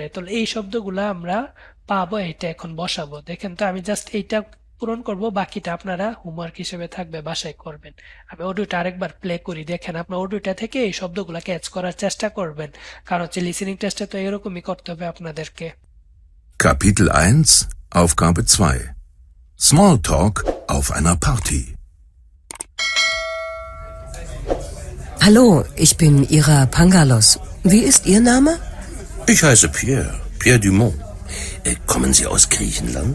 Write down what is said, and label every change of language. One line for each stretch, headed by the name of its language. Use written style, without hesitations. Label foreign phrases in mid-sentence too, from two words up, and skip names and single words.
Bangla: তো এই শব্দগুলো আমরা পাবো, এটা এখন বসাবো। দেখেন তো আমি জাস্ট এইটা পূরণ করব, বাকিটা আপনারা হোমওয়ার্ক হিসেবে থাকবে, বাসায় করবেন। আমি অডিওটা আরেকবার প্লে করি, দেখেন আপনার অডিওটা থেকে এই শব্দগুলো ক্যাচ করার চেষ্টা করবেন, কারণ হচ্ছে
English: listening test
Bangla: তো এরকমই করতে হবে আপনাদেরকে।
German: Kapitel 1, Aufgabe 2. Smalltalk auf einer Party. Hallo, ich bin Ira Pangalos. Wie ist Ihr Name? Ich heiße Pierre Dumont. Kommen Sie aus Griechenland?